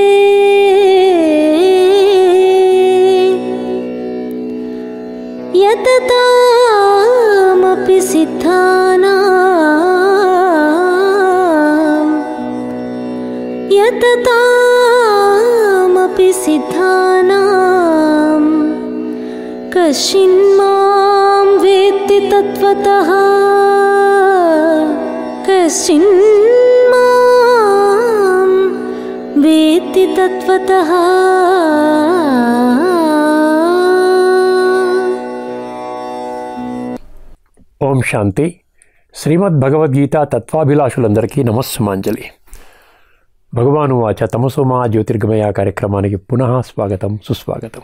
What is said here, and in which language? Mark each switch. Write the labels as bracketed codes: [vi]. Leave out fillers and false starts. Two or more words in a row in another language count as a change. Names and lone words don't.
[sa] यततामपि सिद्धानां कश्चिन्मां वेत्ति तत्त्वतः कश्चिन्मां वेत्ति तत्त्वतः [te] ఓం శాంతి. శ్రీమద్ భగవద్గీత తత్వాభిలాషులందరికీ నమస్సుమాంజలి. భగవాను వాచ తమసోమా జ్యోతిర్గమయ కార్యక్రమానికి పునః స్వాగతం, సుస్వాగతం.